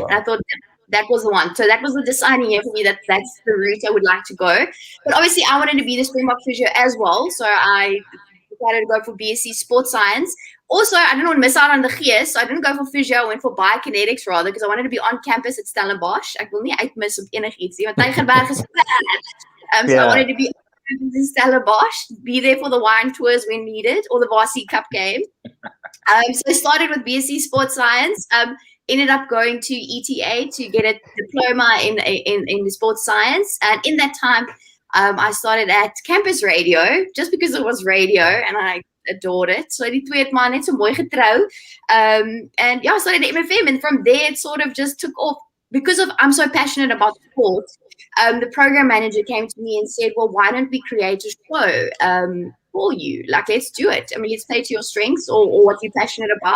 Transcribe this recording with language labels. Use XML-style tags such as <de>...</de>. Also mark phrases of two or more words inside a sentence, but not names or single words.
<en>And I thought that was the one. So that was the deciding year for me that that's the route I would like to go. But obviously I wanted to be the Springbok physio as well. So I decided to go for BSc Sports Science. Also, I didn't want to miss out on the gees, so I didn't go for physio. I went for biokinetics rather because I wanted to be on campus at Stellenbosch.</en> <af>Ek wil nie uitmis op enigiets nie, want Tygerberg is</af> <en>so I wanted to be on campus in Stellenbosch, be there for the wine tours when needed, or the Varsity Cup game. So I started with BSc Sports Science. Ended up going to ETA to get a diploma in the sports science, and in that time, I started at campus radio just because it was radio, and I adored it.</en> <af>So die twee het maar net so mooi getrou.</af> <en>And yeah, I started at MFM, and from there it sort of just took off because I'm so passionate about sport. The program manager came to me and said, well, why don't we create a show for you? Like, let's do it. I mean, let's play to your strengths or what you're passionate about.</en>